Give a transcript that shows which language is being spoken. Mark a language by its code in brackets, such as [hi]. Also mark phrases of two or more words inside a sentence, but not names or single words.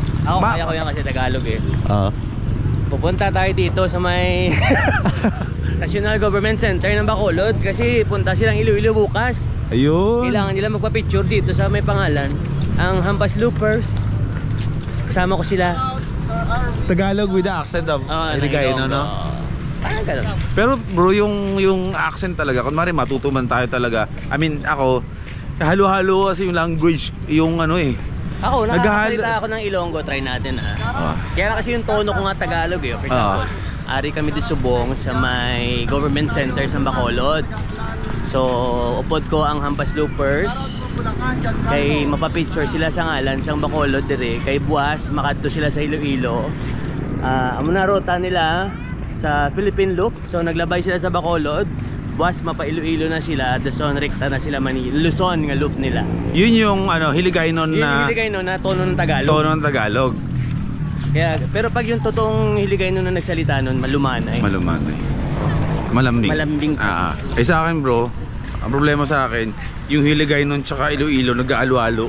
[tl] Ako kaya ko yan kasi Tagalog eh. Pupunta tayo dito sa may National Government Center ng Bacolod kasi punta silang Iloilo bukas. Ayun. Kailangan nila magpa-picture dito sa may pangalan, ang Hampas Loopers. Kasama ko sila. [en] Tagalog with the accent of Hiligaynon, no? [tl] Parang ganun. Pero bro, yung accent talaga, kunwari matutuman tayo talaga. I mean, ako, halo-halo kasi yung language, yung ano eh. Ako, nakakasalita ako ng Ilonggo, try natin Kaya kasi yung tono ko nga Tagalog eh. [en] For example, [hil] ari kami di Subong sa may government center sa Bacolod. So, upod ko ang Hampas Loopers. Kay mapapicture sila sa ngalan sa Bacolod dire. Kay buwas, makadto sila sa Iloilo. Amo na ruta nila sa Philippine Loop. So, naglabay sila sa Bacolod. Buwas, mapa-Iloilo na sila. Dason, rekta na sila Luzon nga loop nila. [tl] Yun yung ano, Hiligaynon Yun na yung Hiligaynon na tono ng Tagalog. tono ng Tagalog. Kaya, pero pag yung totoong Hiligaynon na nagsalita nun, malumanay. Malumanay. Malambing. Malambing. Eh sa akin bro, ang problema sa akin, yung Hiligaynon tsaka Iloilo nag-aalo-alo.